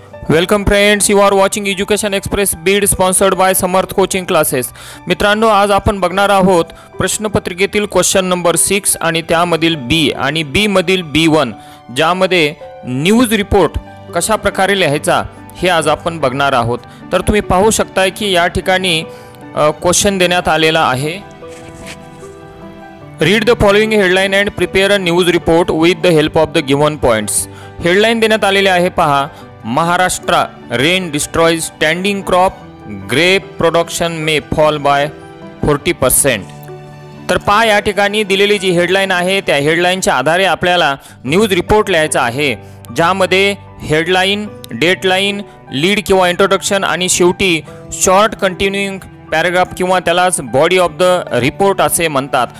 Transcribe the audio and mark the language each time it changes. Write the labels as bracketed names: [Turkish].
[English] Welcome friends, you are watching education express Beed sponsored by Samarth coaching classes. [Marathi] मित्रांनो, आज आपण बघणार आहोत प्रश्नपत्रिकेतील क्वेश्चन नंबर 6 आणि त्यामधील बी आणि बी मधील B1, ज्यामध्ये न्यूज रिपोर्ट कशा प्रकारे लिहायचा हे आज आपण बघणार आहोत। तर तुम्ही पाहू शकता की या ठिकाणी क्वेश्चन देण्यात आलेला आहे। [English] Read the following headline and prepare a news report with the help of the given points. [Marathi] Headline देण्यात आलेली आहे, पहा। [English] Maharashtra rain destroys standing crop, grape production may fall by 40%। [Marathi] तर पहा, या ठिकाणी दिलेली जी हेडलाइन आहे त्या हेडलाइनच्या आधारे आपल्याला न्यूज रिपोर्ट लिहायचा आहे, ज्यामध्ये हेडलाइन, डेटलाइन, लीड किंवा इंट्रोडक्शन आणि शेवटी शॉर्ट कंटिन्यूइंग पॅराग्राफ किंवा त्यालाच बॉडी ऑफ द रिपोर्ट असे म्हणतात।